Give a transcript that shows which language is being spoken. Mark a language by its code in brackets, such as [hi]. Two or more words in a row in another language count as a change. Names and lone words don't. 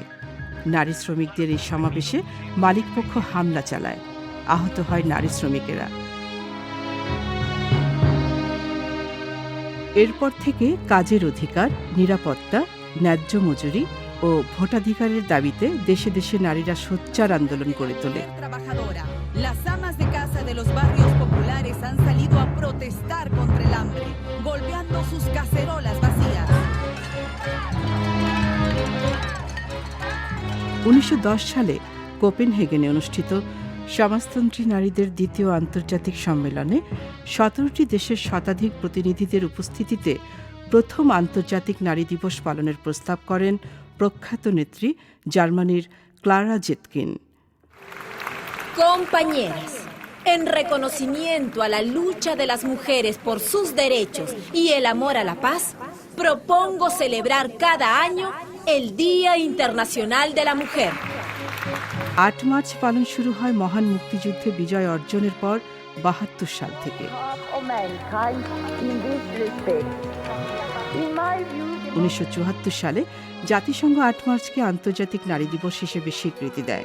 [bn] নারী শ্রমিকদের এই সমাবেশে মালিকপক্ষ হামলা চালায়, আহত হয় নারী শ্রমিকেরা। এরপর থেকে কাজের অধিকার, নিরাপত্তা, ন্যায্য মজুরি ও ভোটাধিকারের দাবিতে দেশে দেশে নারীরা সোচ্চার আন্দোলন করে তোলে। [es] Las amas de casa de los barrios populares han salido a protestar contra el hambre, golpeando sus cacerolas vacías. [bn] 1910 সালে কোপেনহেগেনে অনুষ্ঠিত সমাজতন্ত্রী নারীদের দ্বিতীয় আন্তর্জাতিক সম্মেলনে 17টি দেশের শতাধিক প্রতিনিধিদের উপস্থিতিতে প্রথম আন্তর্জাতিক নারী দিবস পালনের প্রস্তাব করেন প্রখ্যাত নেত্রী জার্মানির ক্লারা জেটকিন। [es] Compañeras, en reconocimiento a la lucha de las mujeres por sus derechos y el amor a la paz, propongo celebrar cada año el Día Internacional de la Mujer. [bn] 8 মার্চ পালন শুরু হয় মহান মুক্তিযুদ্ধে বিজয় অর্জনের পর 72 সাল থেকে। 1974 সালে জাতিসংঘ 8 মার্চকে আন্তর্জাতিক নারী দিবস হিসেবে স্বীকৃতি দেয়।